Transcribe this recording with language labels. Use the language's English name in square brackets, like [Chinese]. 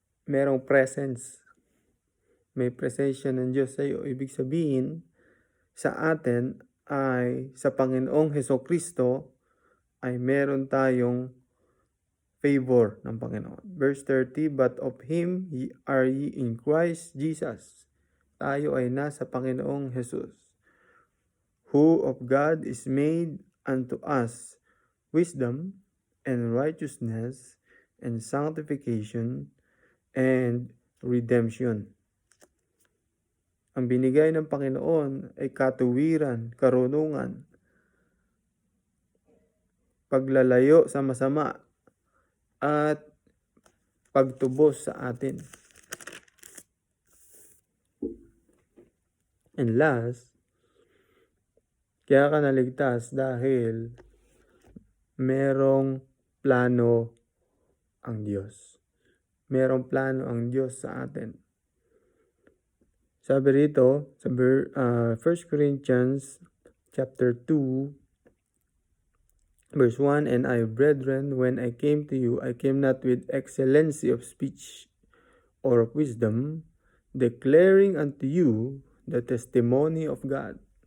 [Filipino] Merong presence. May presensya ng Diyos sa iyo. Ibig sabihin, sa atin ay sa Panginoong Hesukristo ay meron tayong favor ng Panginoon. [English] Verse 30, "But of Him are ye in Christ Jesus." [Filipino] Tayo ay nasa Panginoong Jesus. [English] "Who of God is made unto us wisdom and righteousness and sanctification and redemption." [Filipino] Ang binigay ng Panginoon ay katuwiran, karunungan, paglalayo sa masama, at pagtubos sa atin. [English] And last, [Filipino] kaya ka naligtas dahil merong plano ang Diyos. Merong plano ang Diyos sa atin. Sabi rito sa [English] 1 Corinthians chapter 2, verse 1, "And I, brethren, when I came to you, I came not with excellency of speech or of wisdom, declaring unto you the testimony of God."